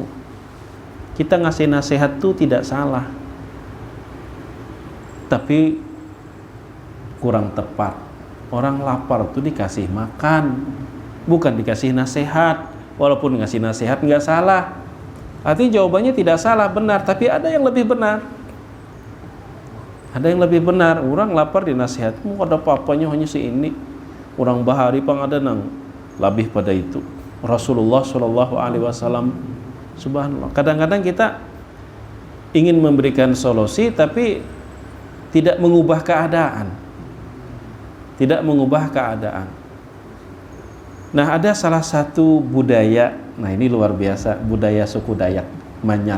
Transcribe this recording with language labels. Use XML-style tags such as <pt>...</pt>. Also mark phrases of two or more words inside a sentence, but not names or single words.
<id>Kita ngasih nasihat tuh tidak salah, tapi kurang tepat. Orang lapar tuh dikasih makan, bukan dikasih nasihat. Walaupun ngasih nasihat nggak salah, artinya jawabannya tidak salah, benar, tapi ada yang lebih benar. Ada yang lebih benar. Orang lapar dinasihatmu, ada apa-apanya hanya ini.</id> <bjn>Orang bahari pang ada nang lebih pada itu.</bjn> <ar>رسول الله صلى الله عليه وسلم، سبحان الله.</ar> <id>Kadang-kadang kita ingin memberikan solusi, tapi tidak mengubah keadaan. Tidak mengubah keadaan. Nah, ada salah satu budaya, nah ini luar biasa, budaya suku Dayak, Manyan.</id>